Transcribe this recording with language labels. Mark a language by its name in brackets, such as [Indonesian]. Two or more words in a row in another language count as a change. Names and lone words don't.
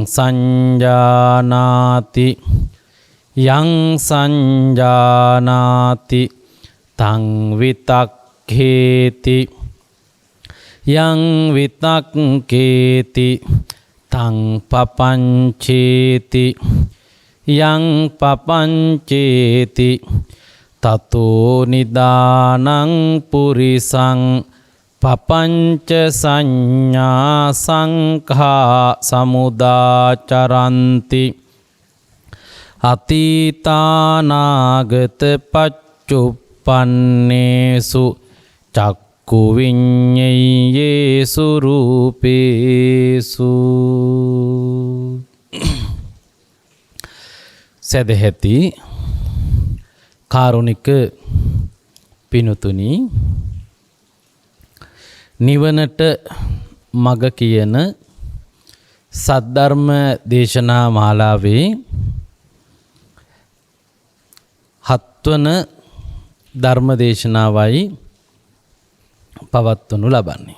[Pali] संजानाति यं संजानाति तं वितक्खेति यं वितक्खेति तं पपञ्चेति यं पपञ्चेति ततो निदानं पुरिसं पपञ्च संज्ञा संखा समुदाचरन्ति अतीतानागत पच्चुपन्नेषु चक्कुविඤ්ඤේයේසු රූපේසු [Sinhala] සදැහැති කාරුණික පිනුතුනි නිවනට මග කියන සද්ධර්ම දේශනා මාලාවේ හත්වන ධර්ම දේශනාවයි පවත්වනු ලබන්නේ.